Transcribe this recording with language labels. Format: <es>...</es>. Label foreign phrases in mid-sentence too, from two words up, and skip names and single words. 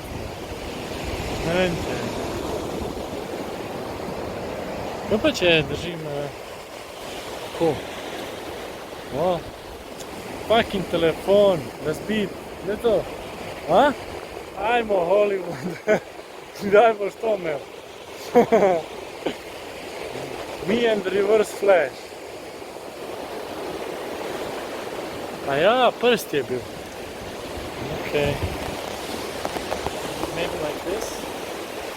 <sl>Ne vem, če... Kaj pa če držim... Tako.</sl> <hr>Fucking telefon, razbit, gdje to?</hr> <sl>Ajmo, Hollywood, daj boš to imel.</sl> <en>Me and reverse flash.</en> <sl>A ja, prst je bil.</sl> <en>Okay. Maybe like this.</en>